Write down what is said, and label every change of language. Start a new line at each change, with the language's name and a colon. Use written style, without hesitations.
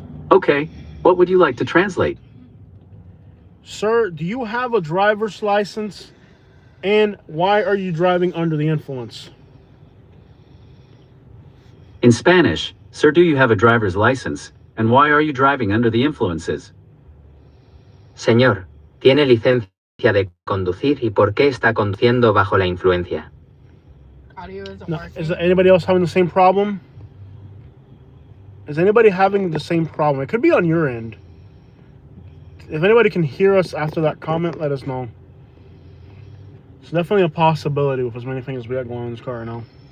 English: Okay, what would you like to translate? Sir, do you have a driver's license? And why are you driving under the influence? In Spanish, sir, do you have a driver's license? And why are you driving under the influences?
Spanish: Señor, ¿tiene licencia de conducir y por qué está conduciendo bajo la influencia?
English: Audio is No, is anybody else having the same problem? Is anybody having the same problem? It could be on your end. If anybody can hear us after that comment, let us know. It's definitely a possibility with as many things we got going on in this car right now.